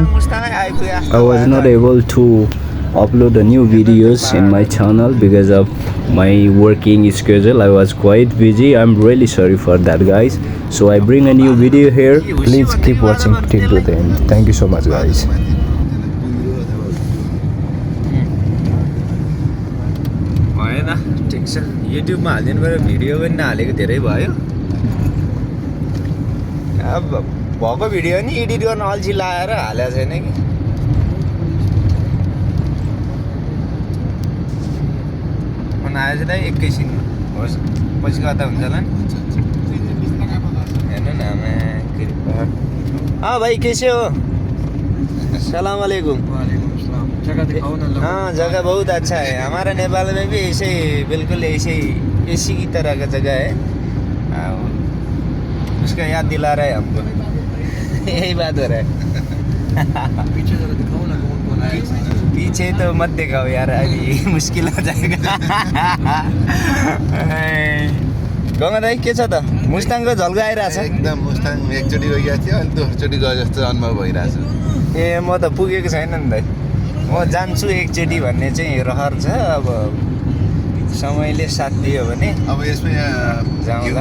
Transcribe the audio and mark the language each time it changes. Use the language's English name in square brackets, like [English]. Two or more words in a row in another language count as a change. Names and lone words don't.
[English] I was not able to upload the new videos in my channel because of my working schedule. I was quite busy. I'm really sorry for that, guys. So I bring a new video here. Please keep watching till the end. Thank you so much, guys. [Nepali] ठिक छ युट्युबमा हालिदिनु पऱ्यो भिडियो पनि नहालेको धेरै भयो अब भएको भिडियो नि एडिट गर्न अल्छी लाएर हालेको छैन कि फोन आएछ त एकैछिन होस् पछि गर्दा हुन्छ होला नि हेर्नु न [Hindi] हाँ भाई कैसे हो [Arabic] سلام عليكم [Hindi] हाँ जगह बहुत अच्छा है हमारा नेपाल में भी ऐसे बिल्कुल ऐसे एसी की तरह का जगह है उसका याद दिला रहा है हमको यही बात हो रहा है पीछे जरा दिखाओ ना कौन है पीछे तो मत दिखाओ यार अभी मुश्किल हो जाएगा [Nepali] गंगा दाई के छ त मुस्ताङको झल्को आइरहेछ एकदम मुस्ताङ एकचोटि गइएको थियो अनि दोस्रोचोटि गए जस्तो अनुभव भइरहेछ ए म त पुगेको छैन नि दाइ म जान्छु एकचोटि भन्ने चाहिँ रहर छ अब समयले साथ दियो भने अब यसमा जाउँला